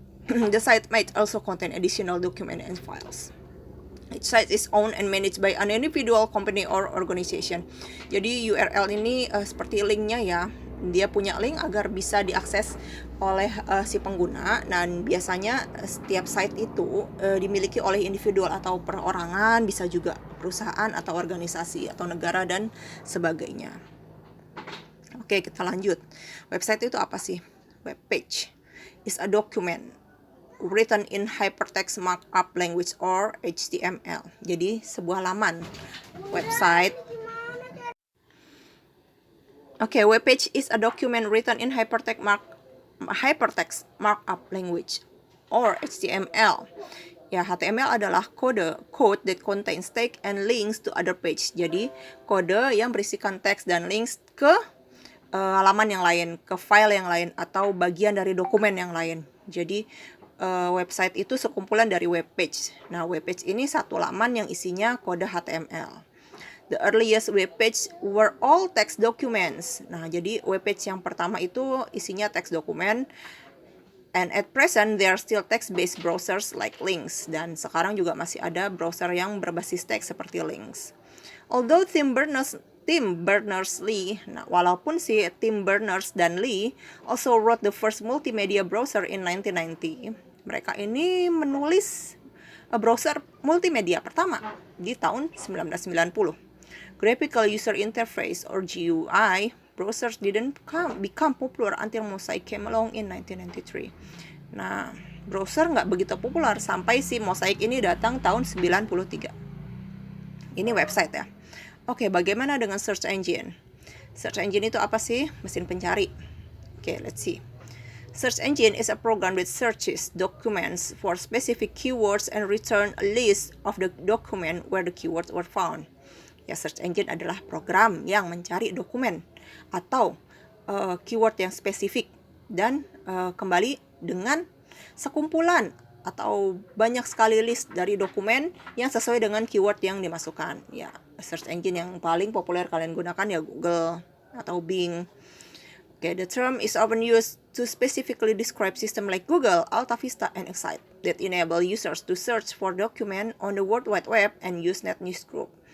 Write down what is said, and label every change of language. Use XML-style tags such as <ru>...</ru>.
<en>The site might also contain additional documents and files. Each site is owned and managed by an individual company or organization.</en> <id>Jadi URL ini seperti linknya ya. Dia punya link agar bisa diakses oleh si pengguna. Dan biasanya setiap site itu dimiliki oleh individual atau perorangan, bisa juga perusahaan atau organisasi atau negara dan sebagainya. Oke, kita lanjut. Website itu apa sih?</id> <en>Web page is a document written in hypertext markup language or HTML.</en> <id>Jadi sebuah laman website.</id> <en>Okay, web page is a document written in hypertext markup language or HTML.</en> <id>Ya, HTML adalah</id> <en>code that contains text and links to other page.</en> <id>Jadi kode yang berisikan teks dan links ke halaman yang lain, ke file yang lain atau bagian dari dokumen yang lain. Jadi website itu sekumpulan dari web page. Nah, web page ini satu laman yang isinya kode HTML.</id> <en>The earliest web page were all text documents.</en> <id>Nah, jadi web page yang pertama itu isinya teks dokumen.</id> <en>And at present, there are still text-based browsers like Lynx.</en> <id>Dan sekarang juga masih ada browser yang berbasis teks seperti Lynx.</id> <en>Although Tim Berners-Lee,</en> <id>nah, walaupun si Tim Berners dan Lee</id> <en>also wrote the first multimedia browser in 1990,</en> <id>mereka ini menulis browser multimedia pertama di tahun 1990.</id> <en>Graphical User Interface or GUI browsers didn't become popular until Mosaic came along in 1993.</en> <id>Nah, browser nggak begitu populer sampai si Mosaic ini datang tahun 93. Ini website ya. Oke, bagaimana dengan search engine? Search engine itu apa sih? Mesin pencari.</id> <en>Oke, let's see. Search engine is a program that searches documents for specific keywords and return a list of the document where the keywords were found.</en> <id>Ya, search engine adalah program yang mencari dokumen atau keyword yang spesifik dan kembali dengan sekumpulan atau banyak sekali list dari dokumen yang sesuai dengan keyword yang dimasukkan. Ya, search engine yang paling populer kalian gunakan ya Google atau Bing.</id> <en>Okay, the term is often used to specifically describe system like Google, AltaVista, and Excite that enable users to search for document on the World Wide Web and Usenet Newsgroup.</en>